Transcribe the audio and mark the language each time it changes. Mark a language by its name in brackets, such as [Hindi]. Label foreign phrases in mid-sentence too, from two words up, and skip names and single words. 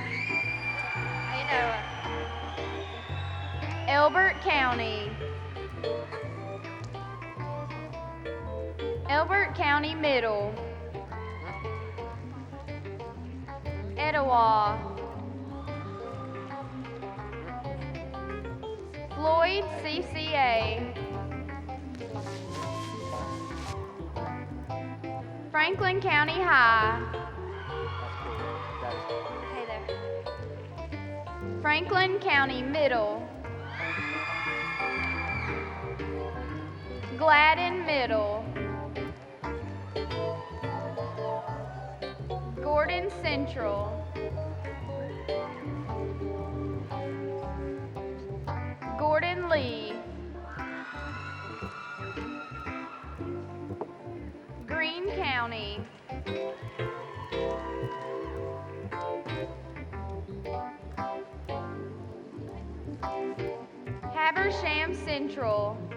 [English] Elbert County, Elbert County Middle, Etowah, Floyd CCA, Franklin County High, Franklin County Middle, Gladden Middle, Gordon Central, Gordon Lee, Greene County, Habersham Central,